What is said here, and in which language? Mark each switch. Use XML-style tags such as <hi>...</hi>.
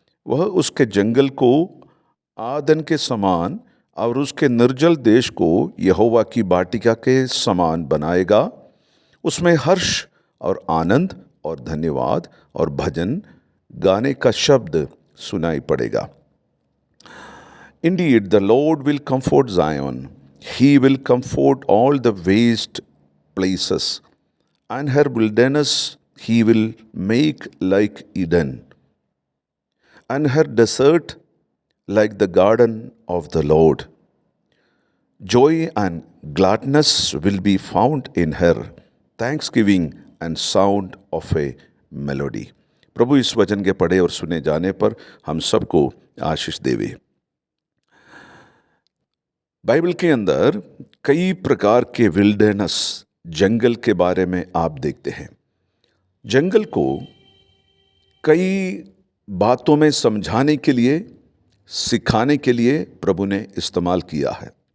<hi>वह उसके जंगल को आदन के समान और उसके निर्जल देश को यहोवा की वाटिका के समान बनाएगा। उसमें हर्ष और आनंद और धन्यवाद और भजन गाने का शब्द सुनाई पड़ेगा।</hi> <en>Indeed, the Lord will comfort Zion. He will comfort all the waste places, and her wilderness he will make like Eden, and her desert like the garden of the Lord. Joy and gladness will be found in her, thanksgiving and sound of a melody.</en> <hi>प्रभु इस वचन के पढ़े और सुने जाने पर हम सबको आशीष देवे। बाइबल के अंदर कई प्रकार के विल्डरनेस जंगल के बारे में आप देखते हैं। जंगल को कई बातों में समझाने के लिए, सिखाने के लिए प्रभु ने इस्तेमाल किया है।</hi>